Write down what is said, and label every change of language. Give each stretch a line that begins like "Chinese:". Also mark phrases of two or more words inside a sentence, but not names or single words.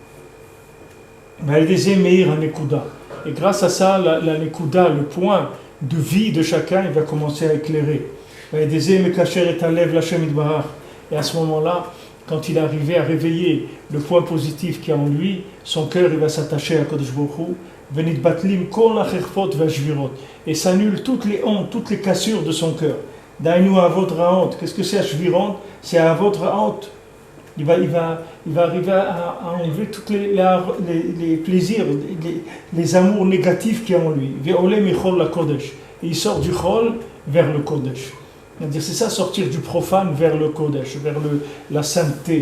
French: Et grâce à ça, la Nekuda, le point de vie de chacun, il va commencer à éclairer. Et à ce moment-là, quand il est arrivé à réveiller le point positif qu'il y a en lui, son cœur il va s'attacher à
Hebrew: קדוש ברוך הוא,
French: et s'annule toutes les hontes, toutes les cassures de son cœur.
Hebrew: דיינו אהבות רעות.
French: Qu'est-ce que c'est Ashvirot? C'est
Hebrew: אהבות רעות.
French: Il va arriver à enlever tous les plaisirs, les amours négatifs qu'il y a en lui. Et il sort du chol vers le kodesh. C'est-à-dire, c'est ça, sortir du profane vers le kodesh, vers la sainteté.